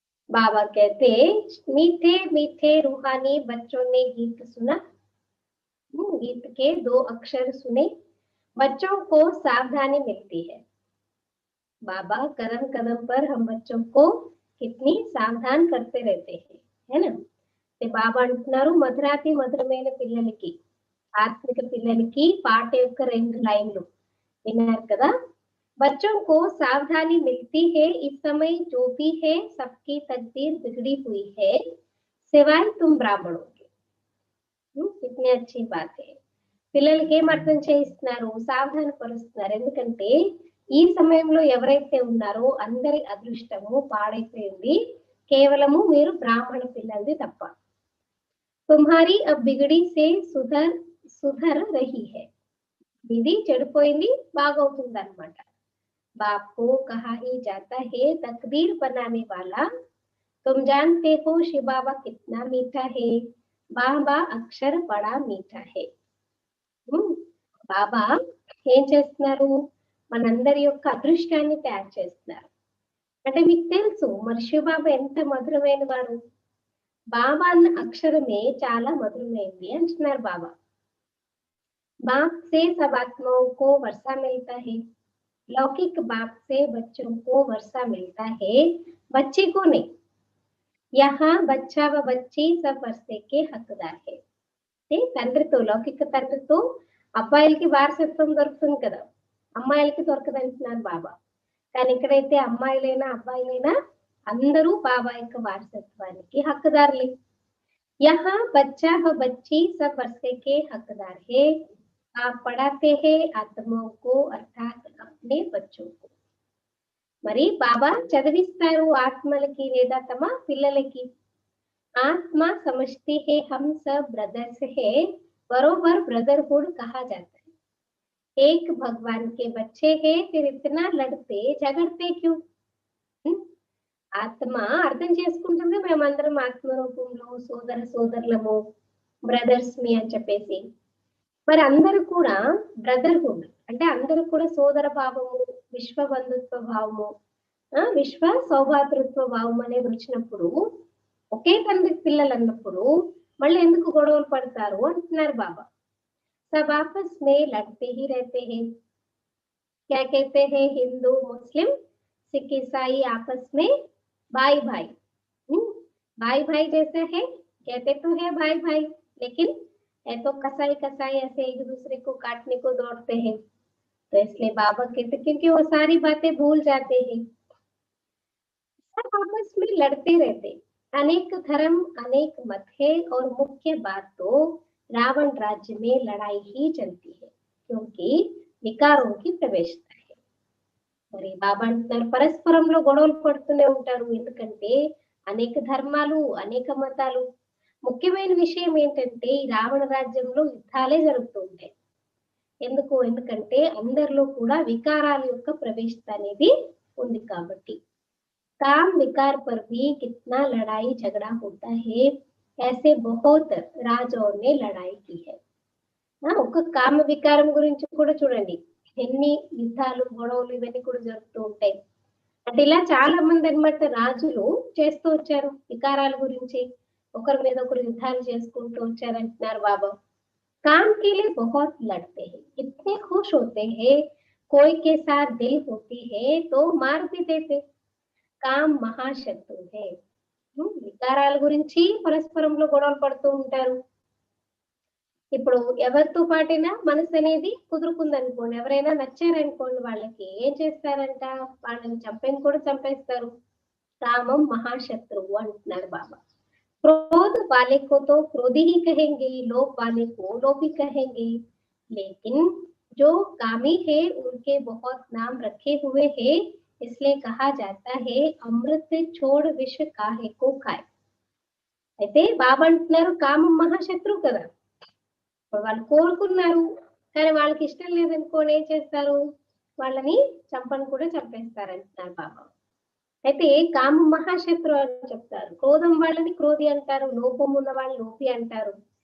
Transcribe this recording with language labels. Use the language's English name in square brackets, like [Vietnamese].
[Hindi] बाबा कहते, मीठे मीठे रूहानी बच्चों ने गीत सुना. गीत के 2 अक्षर सुने, बच्चों को सावधानी मिलती है. बाबा कदम कदम पर हम बच्चों को कितनी सावधान करते रहते हैं, है ना. [Telugu] బాబా అంటున్నారు, మధురాతి మధురమైన పిల్లలకి, ఆత్మిక పిల్లలకి పాట యొక్క 2 లైన్లు విన్నారు కదా. [Hindi] बच्चों को सावधानी मिलती है, इस समय जो भी है सबकी तकदीर बिगड़ी हुई है, सिवाय तुम ब्राह्मणों के. कितनी अच्छी बात है. [Telugu] పిల్లలకి ఏం అర్థం చేయిస్తున్నారు, సావధాన పరుస్తున్నారు. ఎందుకంటే ఈ సమయంలో ఎవరైతే ఉన్నారో అందరి అదృష్టము పాడైపోయింది, కేవలము మీరు బ్రాహ్మణ పిల్లలది తప్ప. [Hindi] తుమ్హారీ అబ్ బిగడి సే సుధర్ రహీ హై. [Telugu] ఇది చెడిపోయింది, బాగవుతుంది అన్నమాట. [Hindi] बाप को कहा ही जाता है तकदीर बनाने वाला. तुम जानते हो शिव बाबा कितना मीठा है. बाबा अक्षर बड़ा मीठा है. [Telugu] బాబా ఏం చేస్తున్నారు, మనందరి యొక్క అదృష్టాన్ని తయారు చేస్తున్నారు. అంటే మీకు తెలుసు మరి శివబాబా ఎంత మధురమైన వారు. బాబా అన్న అక్షరమే చాలా మధురమైంది అంటున్నారు బాబా. [Hindi] बाप से सब आत्माओं को वर्षा मिलता है, लौकिक बाप से बच्चों को वर्षा मिलता है, बच्चे को नहीं। यहाँ बच्चा व बच्ची सब वर्षे के हकदार है. [Telugu] తండ్రితో లౌకిక తండ్రితో అబ్బాయిలకి వారసత్వం దొరుకుతుంది కదా, అమ్మాయిలకి దొరకదు అంటున్నారు బాబా. కానీ ఇక్కడైతే అమ్మాయిలైనా అబ్బాయిలైనా అందరూ బాబా యొక్క వారసత్వానికి హక్కుదారులే. [Hindi] यहाँ बच्चा व बच्ची सब वर्षे के हकदार है, आप पढ़ाते हैं आत्माओं को अर्थात अपने बच्चों को. [Telugu] మరి బాబా చదివిస్తారు ఆత్మలకి లేదా తమ పిల్లలకి. [Hindi] ఆత్మ समझती है हम सब ब्रदर्स है, बरोबर ब्रदरहुड कहा जाता है. एक भगवान के बच्चे हैं, फिर इतना लड़ते झगड़ते क्यों? [Telugu] ఆత్మ అర్థం చేసుకుంటుంది మేమందరం ఆత్మ రూపంలో సోదర సోదరులము, బ్రదర్స్ మీ అని చెప్పేసి. మరి అందరూ కూడా బ్రదర్హుడ్ అంటే అందరూ కూడా సోదర భావము, విశ్వ బంధుత్వ భావము, విశ్వ సౌభాతృత్వ భావం అనేది వచ్చినప్పుడు, ఒకే తండ్రి పిల్లలు అన్నప్పుడు మళ్ళీ ఎందుకు గొడవలు పడతారు అంటున్నారు బాబా. [Hindi] सब आपस में लड़ते ही रहते हैं. क्या कहते हैं हिंदू मुस्लिम सिख ईसाई आपस में भाई भाई. भाई भाई जैसा है, कहते तो है भाई भाई, लेकिन है तो कसाई कसाई ऐसे एक दूसरे को काटने को दौड़ते हैं. तो इसलिए बाबा कहते क्योंकि वो सारी बातें भूल जाते हैं. सब आपस में लड़ते रहते, अनेक धर्म अनेक मत है और मुख्य बात तो रावण राज्य में लड़ाई ही चलती है, क्योंकि వికారం కి ప్రవేశిత है. [Telugu] మరి బాబా అంటున్నారు పరస్పరంలో గొడవలు పడుతూనే ఉంటారు, ఎందుకంటే అనేక ధర్మాలు అనేక మతాలు. ముఖ్యమైన విషయం ఏంటంటే ఈ రావణ రాజ్యంలో యుద్ధాలే జరుగుతూ ఉంటాయి. ఎందుకంటే అందరిలో కూడా వికారాల యొక్క ప్రవేశత అనేది ఉంది కాబట్టి. [Hindi] काम विकार पर भी कितना लड़ाई झगड़ा होता है, ऐसे बहुत राजाओं ने लड़ाई की है. [Telugu] ఒక కామ వికారం గురించి కూడా చూడండి, ఎన్ని యుద్ధాలు గొడవలు ఇవన్నీ కూడా జరుగుతూ ఉంటాయి. అంటే ఇలా చాలా మంది అన్నమాట రాజులు చేస్తూ వచ్చారు వికారాల గురించి, ఒకరి మీద ఒకరు యుద్ధాలు చేసుకుంటూ వచ్చారు అంటున్నారు బాబా. [Hindi] काम के लिए बहुत लड़ते हैं, इतने खुश होते हैं, कोई के साथ दिल होती है तो मार भी देते. కామ్ మహాశత్రు హే. [Telugu] వికారాల గురించి పరస్పరంలో గొడవలు పడుతూ ఉంటారు. ఇప్పుడు ఎవరితో పాటైనా మనసు అనేది కుదురుకుందనుకోండి, ఎవరైనా నచ్చారనుకోండి, వాళ్ళకి ఏం చేస్తారంట, వాళ్ళని చంపేని కూడా చంపేస్తారు. కామం మహాశత్రువు అంటున్నారు బాబా. [Hindi] क्रोध वाले को तो क्रोधी ही कहेंगे, लोभ वाले को लोभी कहेंगे, लेकिन जो कामी है उनके बहुत नाम रखे हुए हैं, इसलिए कहा जाता है अमृत छोड़ विष काहे को खाए. [Telugu] అయితే బాబా అంటున్నారు కామం మహాశత్రువు కదా, వాళ్ళు కోరుకున్నారు కానీ వాళ్ళకి ఇష్టం లేదనుకోని ఏం చేస్తారు, వాళ్ళని చంపని కూడా చంపేస్తారు అంటున్నారు బాబా. అయితే కామం మహాశత్రువు అని చెప్తారు, క్రోధం వాళ్ళని క్రోధి అంటారు, లోపం ఉన్న వాళ్ళు లోపి అంటారు.